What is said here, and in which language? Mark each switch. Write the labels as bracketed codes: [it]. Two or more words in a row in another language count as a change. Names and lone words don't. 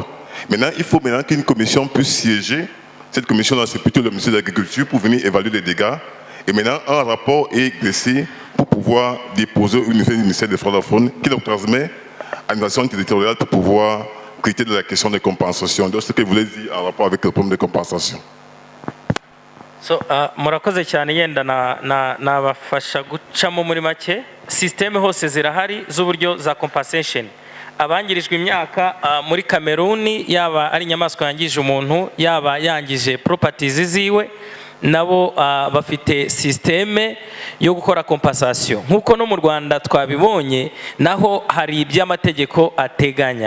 [fr] Maintenant, il faut maintenant qu'une commission puisse siéger. Cette commission-là, c'est plutôt le ministère de l'Agriculture pour venir évaluer les dégâts. Et maintenant, un rapport est dressé pour pouvoir déposer au ministère des Forêts de la Faune qui le transmet à l'administration territoriale pour pouvoir traiter de la question des compensations. Donc, ce que je voulais dire en rapport avec le problème de compensation. [rw] So, murakoze cyane yenda nabafasha gucamo muri make systeme hose zirahari z'uburyo za compensation. Abangirijwe imyaka muri Kameruni yaba ari inyamaswa yangije umuntu yaba yangije properties ziwe nabo bafite systeme yo gukora compensation nkuko no mu Rwanda twabibonye naho hari iby'amategeko ateganya.